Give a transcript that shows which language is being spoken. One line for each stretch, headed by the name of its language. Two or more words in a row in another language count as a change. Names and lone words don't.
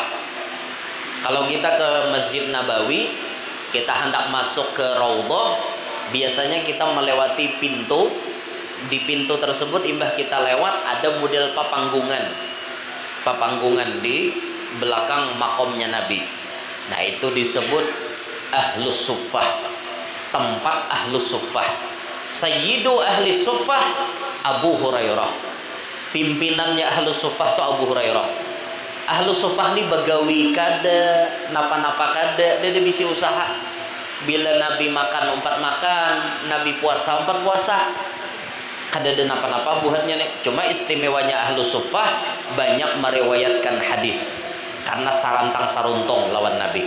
Indonesian: Kalau kita ke Masjid Nabawi, kita hendak masuk ke Raudhah, biasanya kita melewati pintu.
Banjar: Di pintu tersebut imbah kita lewat ada model papanggungan di belakang makomnya Nabi.
Indonesian: Nah, itu disebut
Arabic: أهل الصفة,
Indonesian: tempat
Arabic: أهل الصفة. سيد أهل الصفة Abu Hurairah.
Indonesian: Pimpinannya
Arabic: أهل الصفة
Indonesian: itu Abu Hurairah.
Arabic: أهل الصفة
Banjar: ini begawi kada, napa-napa kada, dia bisi usaha. Bila Nabi makan umpat makan, Nabi puasa umpat puasa. Kada ada napa-napa buatnya nih. Cuma istimewanya
Arabic: أهل الصفة
Banjar: banyak meriwayatkan hadis karena sarantang saruntong lawan Nabi.